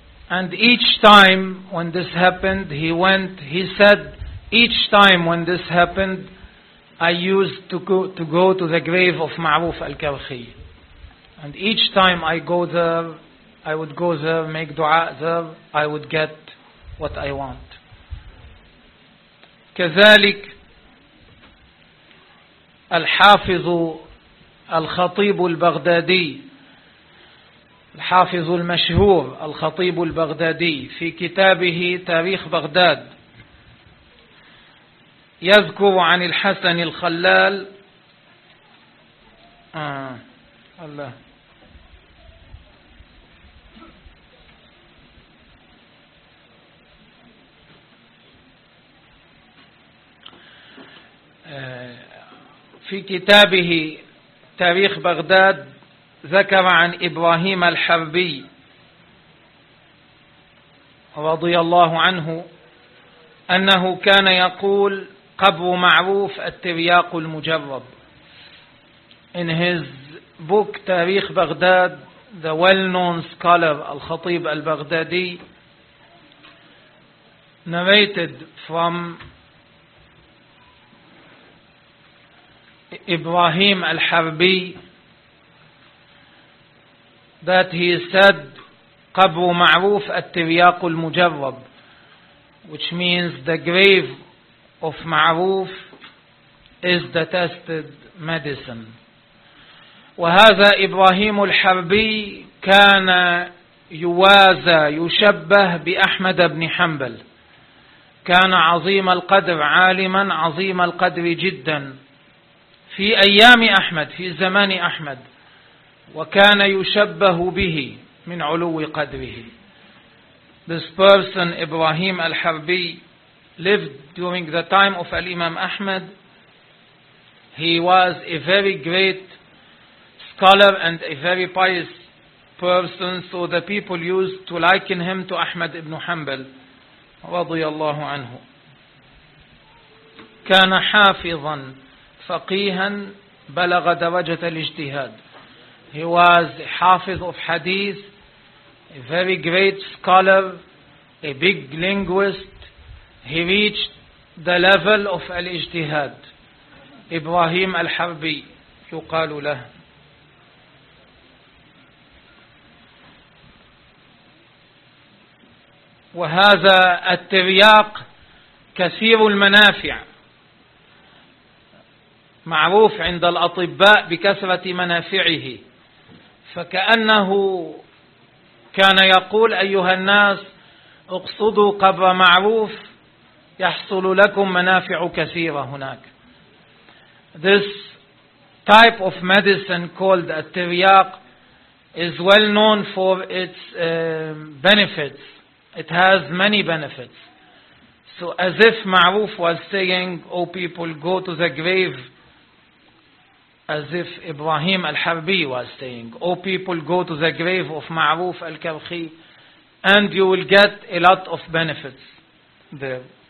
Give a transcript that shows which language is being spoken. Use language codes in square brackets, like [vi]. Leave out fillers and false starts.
[en] And each time when this happened, he said, each time when this happened, I used to go to the grave of Ma'ruf al-Karkhi. And each time I go there, I would go there, make dua there, I would get what I want. [ar] كذلك الحافظ الخطيب البغدادي الحافظ المشهور الخطيب البغدادي في كتابه تاريخ بغداد يذكر عن الحسن الخلال الله في كتابه تاريخ بغداد ذكر عن إبراهيم الحربي رضي الله عنه أنه كان يقول قبر معروف الترياق المجرب. [en] In his book تاريخ بغداد, the well-known scholar الخطيب البغدادي narrated from Ibrahim al-Harbi that he said [ar] قبر معروف الترياق المجرب, [en] which means the grave of معروف is the tested medicine. [ar] وهذا إبراهيم الحربي كان يوازى يشبه بأحمد بن حنبل, كان عظيم القدر عالما عظيم القدر جدا في أيام أحمد في زمان أحمد, وكان يشبه به من علو قدره. [en] This person إبراهيم الحربي lived during the time of Al-Imam Ahmad. He was a very great scholar and a very pious person, so the people used to liken him to Ahmad ibn Hanbal رضي الله عنه. [ar] كان حافظا فقيها بلغ درجة الاجتهاد. [en] He was a hafiz of hadith, a very great scholar, a big linguist. He reached the level of al-ijtihad. Ibrahim al-Harbi, [ar] يقال له. وهذا الترياق كثير المنافع. معروف عند الأطباء بكثرة منافعه. فكأنه كان يقول أيها الناس اقصدوا قبر معروف يحصل لكم منافع كثيرة هناك. [en] This type of medicine called التريق is well known for its benefits. It has many benefits. So as if معروف was saying, oh people, go to the grave, as if إبراهيم الحربي was saying, oh people, go to the grave of معروف الكرخي and you will get a lot of benefits there.